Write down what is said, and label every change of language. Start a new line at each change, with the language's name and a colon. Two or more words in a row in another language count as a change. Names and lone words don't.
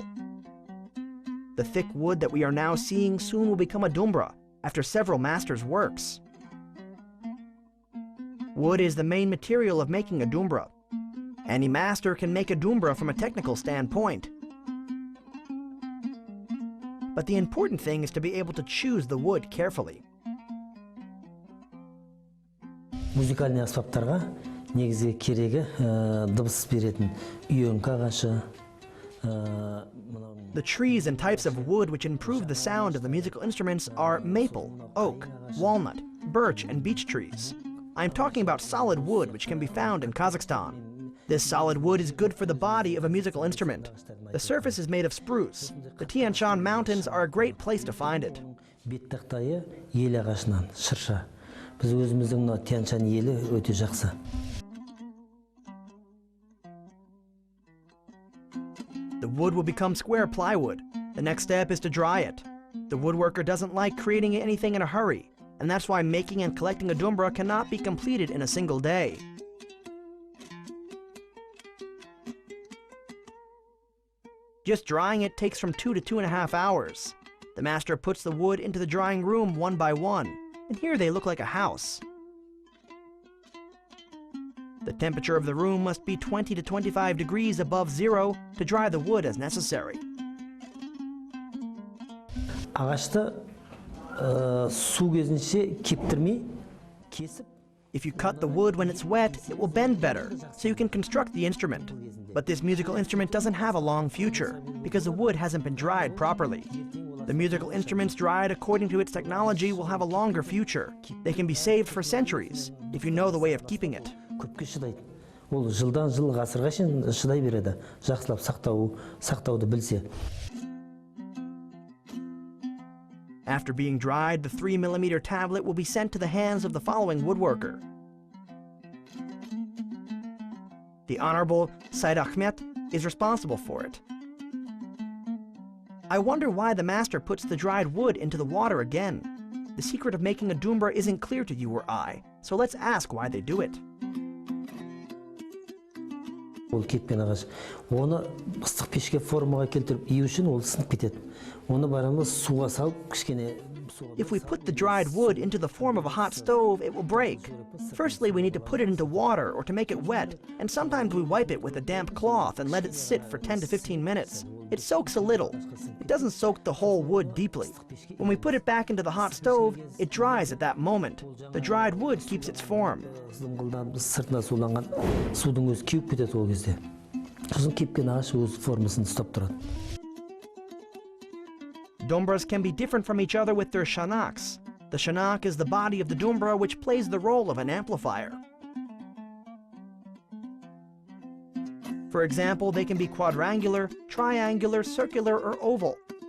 English: The thick wood that we are now seeing soon will become a dombra after several masters' works. Wood is the main material of making a dombra. Any master can make a dombra from a technical standpoint. But the important thing is to be able to choose the wood carefully.
Kazakh: Музыкальный аспаптарға негізгі керегі дыбыс беретін үйеңкі ағашы.
English: The trees and types of wood which improve the sound of the musical instruments are maple, oak, walnut, birch, and beech trees. I'm talking about solid wood which can be found in Kazakhstan. This solid wood is good for the body of a musical instrument. The surface is made of spruce. The Tien Shan mountains are a great place to find it.
Kazakh: Бет тақтайы ел ағашынан, шырша. Біз өзіміздің мына Тien Shan елі өте жақсы.
English: The wood will become square plywood. The next step is to dry it. The woodworker doesn't like creating anything in a hurry, and that's why making and collecting a dombra cannot be completed in a single day. Just drying it takes from 2 to 2.5 hours. The master puts the wood into the drying room one by one, and here they look like a house. The temperature of the room must be 20 to 25 degrees above zero to dry the wood as necessary.
Kazakh: Ағашты су кезінше кептірмей, кесіп.
English: If you cut the wood when it's wet, it will bend better, so you can construct the instrument. But this musical instrument doesn't have a long future, because the wood hasn't been dried properly. The musical instruments dried according to its technology will have a longer future. They can be saved for centuries, if you know the way of keeping it.
Kazakh: Көпке шыдайды. Ол жылдан жыл ғасырға шейін шыдай береді. Жақсылап сақтауды білсе.
English: After being dried, the 3mm tablet will be sent to the hands of the following woodworker. The Honorable Said Ahmet is responsible for it. I wonder why the master puts the dried wood into the water again. The secret of making a dombra isn't clear to you or I, so let's ask why they do it.
Kazakh: Ол кеткен ағаш. Оны ыстық пешке формаға келтіріп ию үшін ол сынып кетеді. Оны барамыз суға салып кішкене.
English: If we put the dried wood into the form of a hot stove, it will break. Firstly, we need to put it into water or to make it wet, and sometimes we wipe it with a damp cloth and let it sit for 10 to 15 minutes. It soaks a little. It doesn't soak the whole wood deeply. When we put it back into the hot stove, it dries at that moment. The dried wood keeps its form.
Kazakh: Сыртына суланған судың өзі кеуіп кетеді ол кезде. Сосын кепкен ағаш өз формасын ұстап тұрады.
English: Dombras can be different from each other with their shanaks. The shanak is the body of the dombra which plays the role of an amplifier. For example, they can be quadrangular, triangular, circular, or oval.